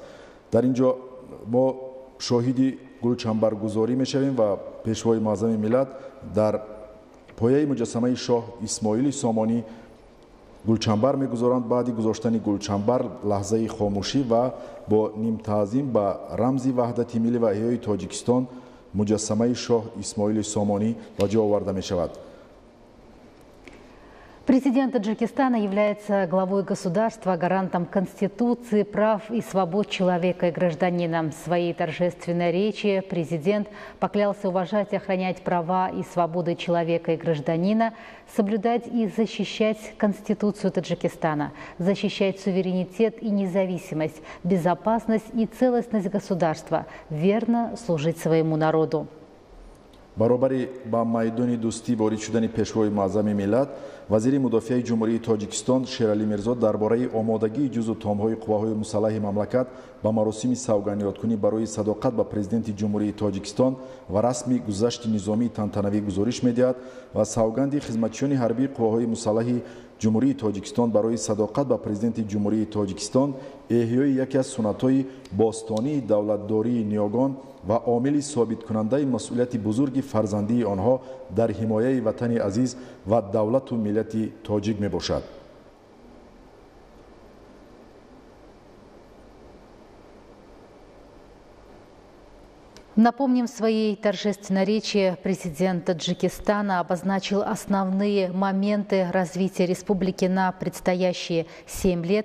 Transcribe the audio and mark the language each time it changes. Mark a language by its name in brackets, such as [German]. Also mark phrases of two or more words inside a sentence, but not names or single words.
[Tajik] дар ин ҷо мо шоҳиди гулчанбаргузорӣ мешавем ва пешвои маъзами миллат дар пояи муҷассамаи шоҳ исмоили сомонӣ гулчанбар мегузоранд. баъди гузоштани гулчанбар лаҳзаи хомӯшӣ ва бо нимтаъзим ба рамзи ваҳдати миллӣ ва эҳёи тоҷикистон муҷассамаи шоҳ исмоили сомонӣ ба ҷо оварда мешавад. [Russian] Президент Таджикистана является главой государства, гарантом Конституции, прав и свобод человека и гражданина. В своей торжественной речи президент поклялся уважать и охранять права и свободы человека и гражданина, соблюдать и защищать Конституцию Таджикистана, защищать суверенитет и независимость, безопасность и целостность государства, верно служить своему народу. [Tajik] баробари ба майдони дӯстӣ ворид шудани пешвои маъзами миллат, вазири мудофиаи ҷумҳурии тоҷикистон Шерали Мирзо дар бораи омодагии ҷузу томҳои қувваҳои мусаллаҳи мамлакат ба маросими савгандёткунӣ барои садоқат ба президенти ҷумҳурии тоҷикистон ва расми гузашти низомии тантанавӣ гузориш медиҳад ва савганди хизматчиёни ҳарбии қувваҳои мусаллаҳи ҷумҳурии тоҷикистон барои садоқат ба президенти ҷумҳурии тоҷикистон эҳёи яке аз суннатҳои бостонии давлатдории ниёгон ва омили собиткунандаи масъулияти бузурги фарзандии онҳо дар ҳимояи ватани азиз ва давлату миллати тоҷик мебошад. [Russian] Напомним, в своей торжественной речи президент Таджикистана обозначил основные моменты развития республики на предстоящие 7 лет.